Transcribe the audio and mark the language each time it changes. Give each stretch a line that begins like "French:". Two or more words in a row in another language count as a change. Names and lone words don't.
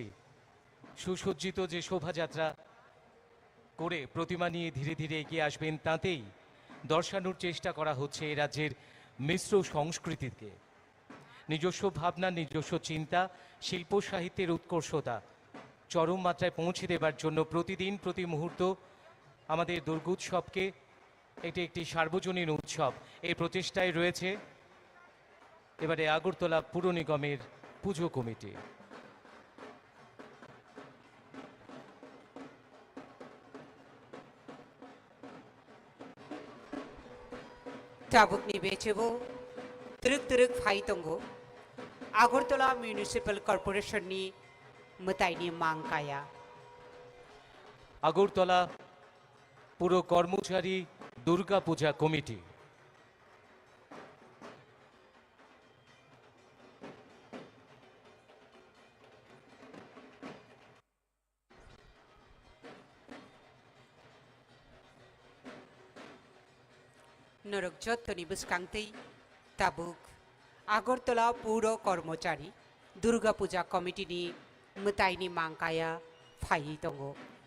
Bangla: সুসজ্জিত যে শোভাযাত্রা করে প্রতিমা নিয়ে ধীরে ধীরে এগিয়ে আসবেন, তাতেই দর্শানোর চেষ্টা করা হচ্ছে এই রাজ্যের মিশ্র সংস্কৃতিকে, নিজস্ব ভাবনা, নিজস্ব চিন্তা, শিল্প সাহিত্যের উৎকর্ষতা চরম মাত্রায় পৌঁছে দেবার জন্য প্রতিদিন প্রতি মুহূর্ত আমাদের দুর্গোৎসবকে এটি একটি সার্বজনীন উৎসব, এই প্রচেষ্টায় রয়েছে এবারে আগরতলা পুর নিগমের পুজো কমিটি।
Kok Borok: Tabuk ni bechebu truk phai tongo Agortola Municipal Corporation ni mutai ni mangkaya.
Bangla: আগরতলা পুর কর্মচারী দুর্গা পূজা কমিটি।
Kok Borok: Norok jottoni buskangti tabuk Agortola Puro Kormochari Durga Puja Committee ni mutai ni mangkaya phai tongo.